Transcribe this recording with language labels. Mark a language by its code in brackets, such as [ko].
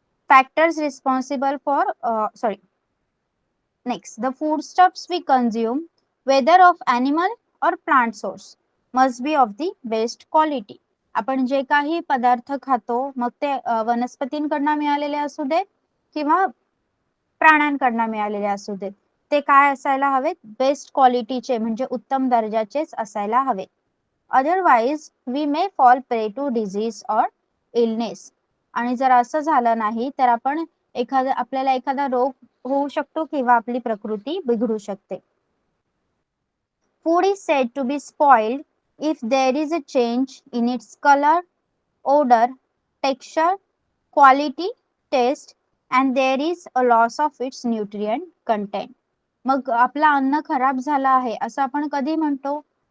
[en] Factors responsible for, sorry. Next, the foodstuffs we consume, whether of animal or plant source, must be of the best quality. [mr] आपण जे काही पदार्थ खातो, मग ते वनस्पतींकडनं मिळालेले असू देत किंवा प्राण्यांकडनं मिळालेले असू देत, ते काय असायला हवेत? बेस्ट क्वालिटीचे, म्हणजे उत्तम दर्जाचेच असायला हवेत. [en] Otherwise we may fall prey to disease or illness. [mr] आणि जर असं झालं नाही, तर आपल्याला एखादा रोग होऊ शकतो किंवा आपली प्रकृती बिघडू शकते. [en] Food is said to be spoiled if there is a change in its color, odor, texture, quality, taste, and there is a loss of its nutrient content. [mr] मग आपलं अन्न खराब झालं आहे असं आपण कधी म्हणतो?